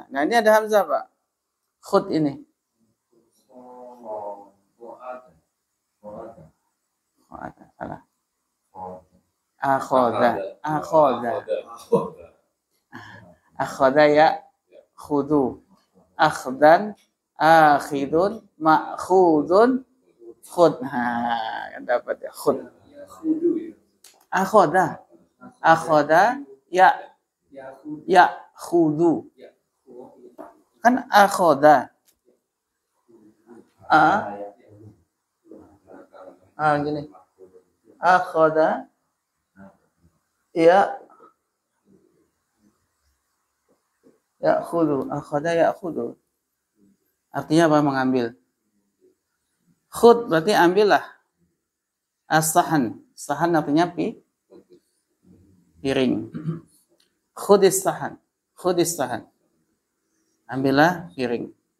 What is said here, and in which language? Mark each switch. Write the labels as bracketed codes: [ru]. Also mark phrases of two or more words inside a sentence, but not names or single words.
[id] Nah, ini ada hamzah, Pak. Khud ini. Salah. [ar] أخذ يأخذ. أخذا آخذ مأخوذ خذ. [id] Nah, kan dapat ya khud. [ar] أخذ يأخذ. [id] Kan akhadha. Gini. [ar] أخذ يأخذ أخذ يأخذ. [id] Artinya apa? Mengambil. Khud berarti ambillah. As-sahan. Sahan artinya piring. [ar] خذ الصحن. [id] Ambillah piring.